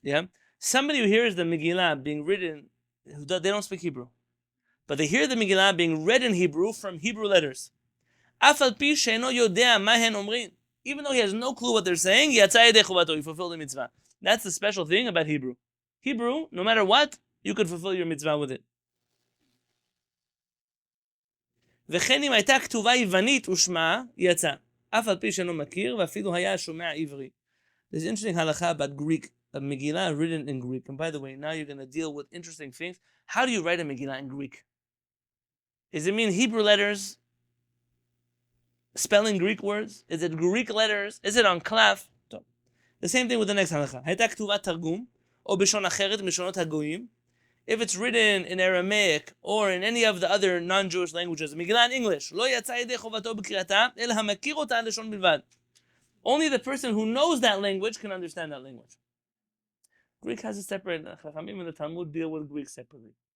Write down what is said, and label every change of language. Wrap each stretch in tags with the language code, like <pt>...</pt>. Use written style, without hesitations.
<en>Yeah, somebody who hears the Megillah being written, they don't speak Hebrew, but they hear the Megillah being read in Hebrew from Hebrew letters.</en> <he>Af al pi she'eno yodea ma hen omrin.</he> <en>Even though he has no clue what they're saying,</en> <he>yatsa yedei chuvato.</he> <en>You fulfill the mitzvah. That's the special thing about Hebrew. Hebrew, no matter what, you could fulfill your mitzvah with it.</en> <he>וכן אם הייתה כתובה יוונית ושמעה, יצא. אף על פי שאינו מכיר, ואפילו היה שומע עברי.</he> <en>There's an interesting halakha about Greek, a Megillah written in Greek. And by the way, now you're going to deal with interesting things. How do you write a Megillah in Greek? Does it mean Hebrew letters, spelling Greek words? Is it Greek letters? Is it on clef? The same thing with the next halakha.</en> <he>הייתה כתובה תרגום, או בלשון אחרת מלשונות הגויים.</he> <en>If it's written in Aramaic or in any of the other non-Jewish languages, Megillah in English,</en> <he>לא יצא ידי חובתו בקריאתה, אלא המכיר אותה לשון בלבד.</he> <en>Only the person who knows that language can understand that language. Greek has a separate, HaShamayim and the Talmud deal with Greek separately.</en>